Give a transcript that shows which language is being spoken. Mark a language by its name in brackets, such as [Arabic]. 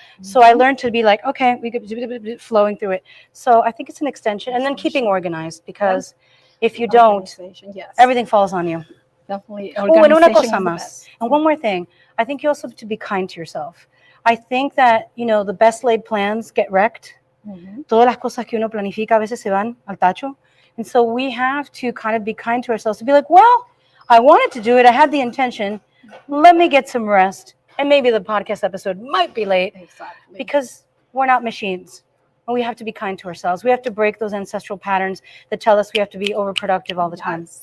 [English] So I learned to be like, okay, we could flowing through it. So I think it's an extension. And then keeping organized, because if you don't, everything falls on you. Definitely. Oh, and [Spanish] una cosa más. [English] And one more thing. I think you also have to be kind to yourself. I think that, you know, the best laid plans get wrecked. [Spanish] Todas las cosas que uno planifica a veces se van al tacho. [English] And so we have to kind of be kind to ourselves, to be like, well, I wanted to do it. I had the intention. Let me get some rest. And maybe the podcast episode might be late. Exactly. Because we're not machines. And we have to be kind to ourselves. We have to break those ancestral patterns that tell us we have to be overproductive all the time.